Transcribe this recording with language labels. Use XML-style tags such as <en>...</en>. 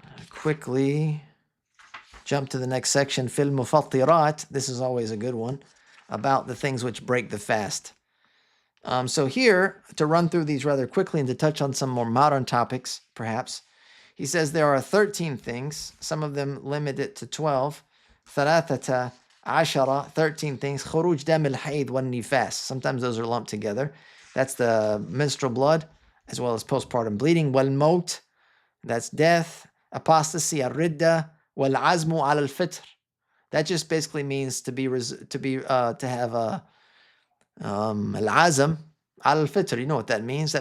<en>quickly jump to the next section, fil mufattirat. This is always a good one, about the things which break the fast. So here, to run through these rather quickly and to touch on some more modern topics, perhaps, he says there are 13 things. Some of them limit it to 12.</en> <ar>ثلاثة عشرة,</ar> <en>13 things.</en> <ar>خروج دم الحيض والنفاس.</ar> <en>Sometimes those are lumped together. That's the menstrual blood, as well as postpartum bleeding.</en> <ar>والموت,</ar> <en>that's death. Apostasy,</en> <ar>الردة. والعزم على الفطر.</ar> <en>That just basically means to have a al-azm al-fitr. You know what that means?</en>